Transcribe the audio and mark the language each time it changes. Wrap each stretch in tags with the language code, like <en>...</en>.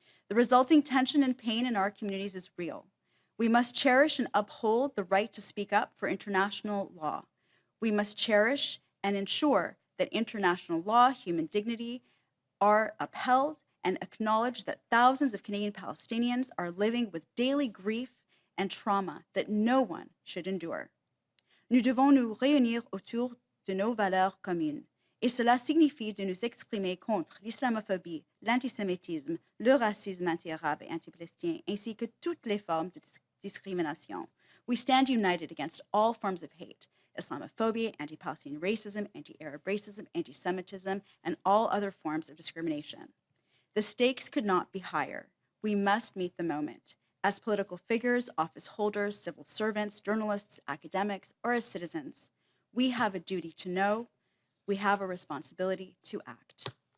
<en>The resulting tension and pain in our communities is real. We must cherish and uphold the right to speak up for international law. We must cherish and ensure that international law, human dignity are upheld and acknowledge that thousands of Canadian Palestinians are living with daily grief and trauma that no one should endure.</en> <fr>Nous devons nous réunir autour de nos valeurs communes, et cela signifie de nous exprimer contre l'islamophobie, l'antisémitisme, le racisme anti-arabe et anti-palestinien, ainsi que toutes les formes de discrimination.</fr> <en>We stand united against all forms of hate, Islamophobia, anti-Palestinian racism, anti-Arab racism, anti-Semitism, and all other forms of discrimination. The stakes could not be higher. We must meet the moment. As political figures, office holders, civil servants, journalists, academics, or as citizens, we have a duty to know, we have a responsibility to act.</en>